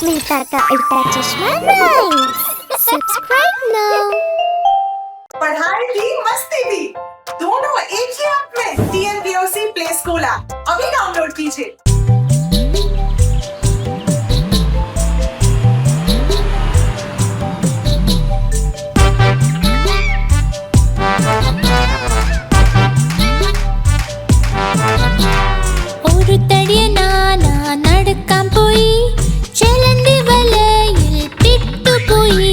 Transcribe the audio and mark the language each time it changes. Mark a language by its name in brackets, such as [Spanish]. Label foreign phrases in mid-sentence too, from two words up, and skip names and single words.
[Hindi] अवतार का उल्टा चश्मा राइम्स। [English] subscribe now. [Hindi] पढ़ाई भी मस्ती भी दोनों एक ही ऐप में। TNPOC प्ले स्कूल ऐप अभी डाउनलोड कीजिए। [Malayalam] ഒരു തടിയ നാന നടക്കാൻ പോയി, ചെലന്തി വലയിൽ പെട്ടുപോയി.